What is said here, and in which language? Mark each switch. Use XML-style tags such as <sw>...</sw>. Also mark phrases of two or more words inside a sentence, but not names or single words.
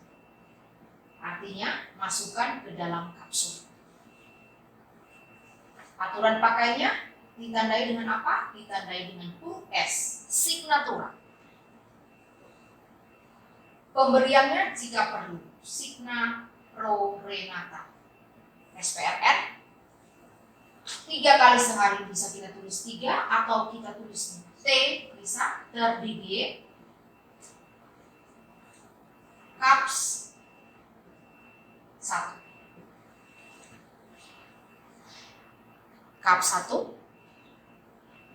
<id>Artinya masukkan ke dalam kapsul. Aturan pakainya ditandai dengan apa? Ditandai dengan huruf S, signatura. Pemberiannya jika perlu,</id> <la>signa pro renata.</la> <id>SPRN 3 kali sehari bisa kita tulis 3 atau kita tulis T bisa terdiri cups 1. Cup 1.</id>